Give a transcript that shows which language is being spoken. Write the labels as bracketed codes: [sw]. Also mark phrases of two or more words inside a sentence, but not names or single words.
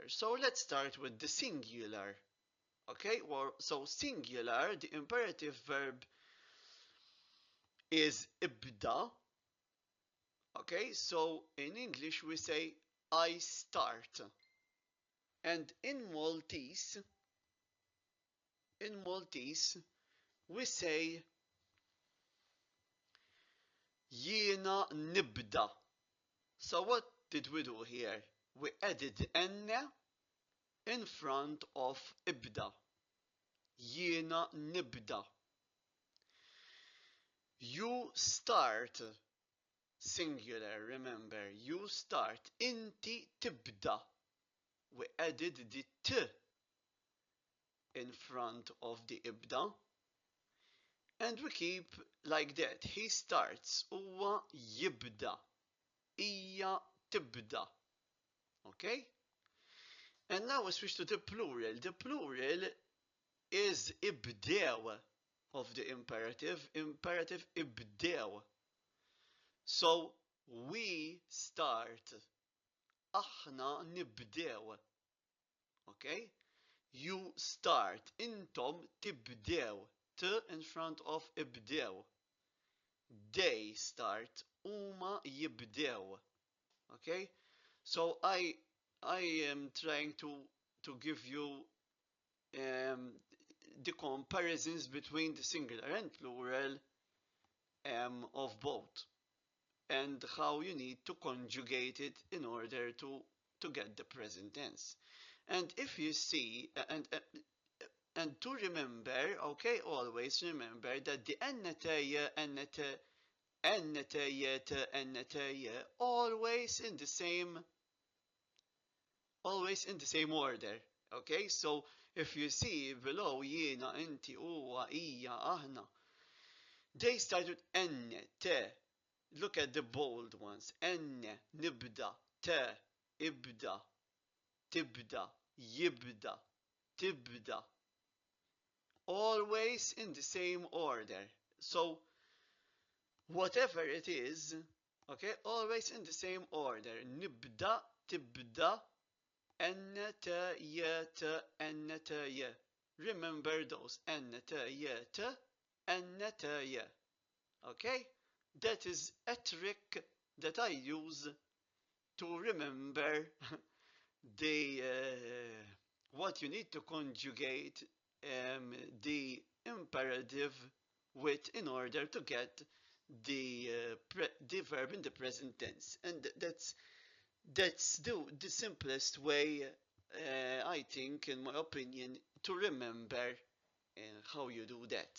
[en] So let's start with the singular. Okay, so singular, the imperative verb is ibda. Okay, so in English we say I start. And in Maltese, we say [mt] jiena nibda. [en] So what did we do here? We added anna in front of ibda. [mt] Jiena nibda. [en] You start. Singular, remember. You start. [mt] Inti tibda. [en] We added the t in front of the ibda. And we keep like that. He starts. [mt] Huwa yibda. Hija tibda. [en] Okay? And now we switch to the plural. The plural is ibdew of the imperative. Imperative ibdew. So we start. [mt] Aħna nibdew. [en] Okay? You start. [mt] Intom tibdew. [en] T in front of ibdew. They start. [mt] Huma jibdew. [en] Okay? So I am trying to give you the comparisons between the singular and plural of both, and how you need to conjugate it in order to get the present tense. And if you see, and to remember, okay, always remember that the annataya, always in the same order. Okay, so if you see below [mt] jiena, inti, huwa, hija, aħna, [en] they start with n, te. Look at the bold ones. [mt] N, nibda, te, ibda, tibda, yibda, tibda. [en] Always in the same order. So whatever it is, okay, always in the same order. [mt] Nibda, tibda, أن تا يا تا أن تا يا. [en] Remember those. أن تا يا تا أن تا يا. Okay? That is a trick that I use to remember the what you need to conjugate the imperative with in order to get the verb in the present tense, and that's the simplest way, I think, in my opinion, to remember how you do that.